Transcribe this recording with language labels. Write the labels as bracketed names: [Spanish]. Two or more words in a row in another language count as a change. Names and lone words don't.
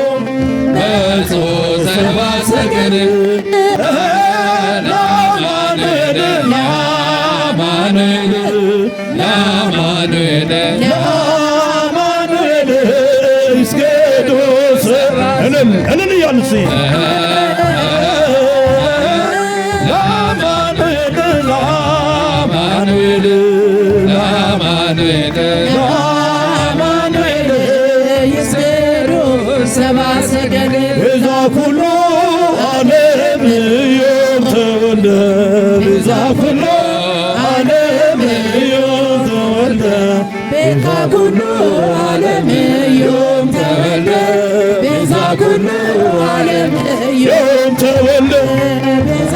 [Geez] ሰብአ ሰገል ለአማኑኤል ለአማኑኤል ለአማኑኤል ለአማኑኤል ይስገዱ [Amharic] እልል እያልን [Geez] ለአማኑኤል ለአማኑኤል ለአማኑኤል ለአማኑኤል ይስገዱ ሰብአ ሰገል ቤዛ ኩሉ ዓለም ዮም ተወልደ ቤዛ ኩሉ ዓለም ዮም ተወልደ ቤዛ ኩሉ ዓለም ዮም ተወልደ ቤዛ ኩሉ ዓለም ዮም ተወልደ ቤዛ